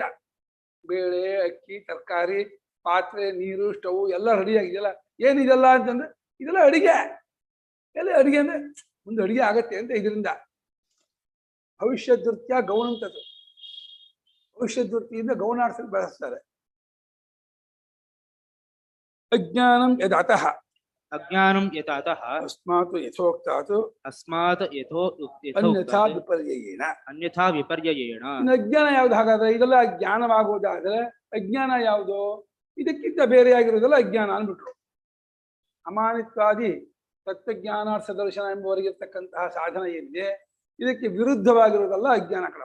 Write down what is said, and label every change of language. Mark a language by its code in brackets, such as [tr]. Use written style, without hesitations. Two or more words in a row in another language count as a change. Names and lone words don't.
[kn] ಬೇಳೆ, ಅಕ್ಕಿ, ತರಕಾರಿ, ಪಾತ್ರೆ, ನೀರು, ಸ್ಟವ್ ಎಲ್ಲ ರೆಡಿ ಆಗಿದೆಯಲ್ಲ. ಏನಿದೆಲ್ಲ ಅಂತಂದ್ರೆ ಇದೆಲ್ಲ ಅಡಿಗೆ. ಎಲ್ಲ ಅಡಿಗೆ ಅಂದ್ರೆ ಮುಂದೆ ಅಡಿಗೆ ಆಗತ್ತೆ ಅಂತ ಇದರಿಂದ ಭವಿಷ್ಯದೃತ್ಯ ಗೌಣಂತದ್ದು. ಭವಿಷ್ಯದೃಷ್ಟಿಯಿಂದ ಗೌಣಾರ್ಥಕ್ಕೆ ಬಳಸ್ತಾರೆ. [sa] ಅಜ್ಞಾನಂ ಯದತಃ ಅಜ್ಞಾನಂ ಯತಃ ಅಸ್ಮಾತ್ ಯಥೋಕ್ತಾತ್ ಅಸ್ಮಾತ್ ಅನ್ಯಥಾ ವಿಪರ್ಯಯೇನ. ಅನ್ಯಥಾ ವಿಪರ್ಯಯೇಣ. [kn] ಇನ್ನು ಅಜ್ಞಾನ ಯಾವ್ದು? ಹಾಗಾದ್ರೆ ಇದೆಲ್ಲ ಜ್ಞಾನವಾಗುವುದಾದ್ರೆ ಅಜ್ಞಾನ ಯಾವುದು? ಇದಕ್ಕಿಂತ ಬೇರೆಯಾಗಿರೋದೆಲ್ಲ ಅಜ್ಞಾನ ಅಂದ್ಬಿಟ್ರು. [sa] ಅಮಾನಿತ್ವಾದಿ ತತ್ವಜ್ಞಾನಾರ್ಥ ದರ್ಶನ [kn] ಎಂಬುವರೆಗಿರ್ತಕ್ಕಂತಹ ಸಾಧನ ಏನಿದೆ ಇದಕ್ಕೆ ವಿರುದ್ಧವಾಗಿರೋದೆಲ್ಲ ಅಜ್ಞಾನ ಕಣಪ್ಪ.